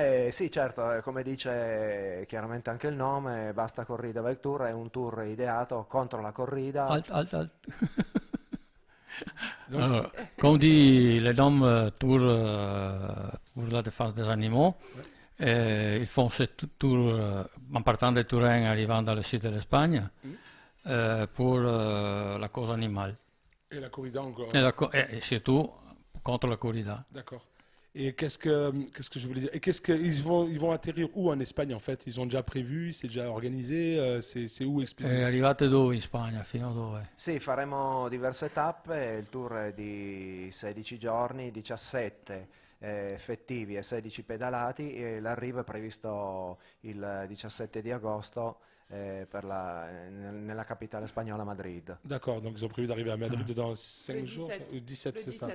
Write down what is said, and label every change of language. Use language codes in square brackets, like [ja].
[it] Sì, certo, come dice chiaramente anche il nome, Basta Corrida Bike Tour è un tour ideato contro la corrida. Halt. [fr] Alors, comme dit le nom Tour pour la défense des animaux, ils font ce tour en partant de Turin, arrivant dans le sud de l'Espagne, pour la cause animale. Et la corrida encore. Et surtout contre la corrida. D'accord. Et qu'est-ce que je voulais dire? Et ils vont atterrir où en Espagne en fait? Ils ont déjà prévu, c'est déjà organisé, c'est où expliquer? [it] Arrivate dove in Spagna? Fino a dove? Sì, faremo diverse tappe, il tour è di 16 giorni, 17 effettivi e 16 pedalati e l'arrivo è previsto il 17 di agosto nella capitale spagnola Madrid. [fr] D'accord, donc ils ont prévu d'arriver à Madrid dans 5 jours, ou 17, c'est ça?